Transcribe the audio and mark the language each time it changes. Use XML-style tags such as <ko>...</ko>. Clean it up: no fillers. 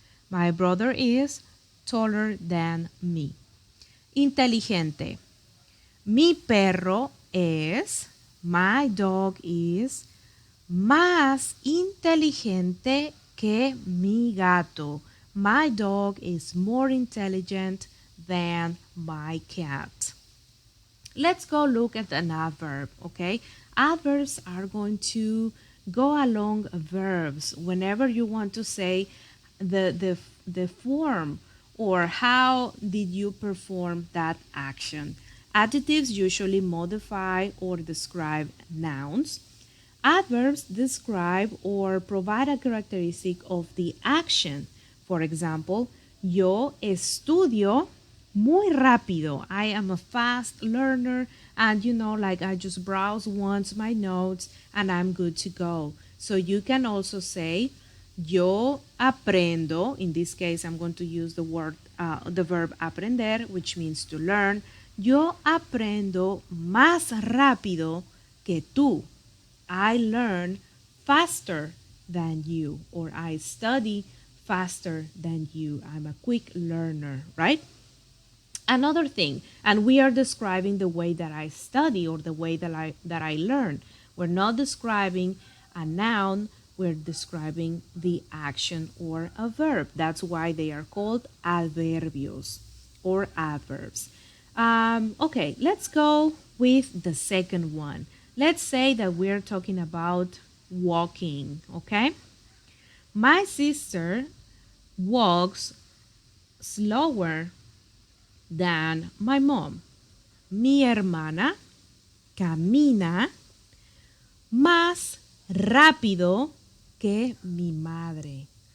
<en>My brother is taller than me.</en> <es>Inteligente. Mi perro es,</es> <en>my dog is,</en> <es>más inteligente que mi gato.</es> <en>My dog is more intelligent than my cat. Let's go look at an adverb, okay? Adverbs are going to go along verbs whenever you want to say the form or how did you perform that action. Adjectives usually modify or describe nouns. Adverbs describe or provide a characteristic of the action. For example,</en> <es>yo estudio muy rápido.</es> <en>I am a fast learner and like I just browse once my notes and I'm good to go. So you can also say</en> <es>yo aprendo.</es> <en>In this case, I'm going to use the verb aprender, which means to learn.</en> <es>Yo aprendo más rápido que tú.</es> <en>I learn faster than you, or I study faster than you. I'm a quick learner, right? Another thing, and we are describing the way that I study or the way that I learn. We're not describing a noun, we're describing the action or a verb. That's why they are called adverbios or adverbs. Okay, let's go with the second one. Let's say that we're talking about walking, okay? My sister walks slower than my mom.</en> <es>Mi hermana camina más rápido que mi madre.</es>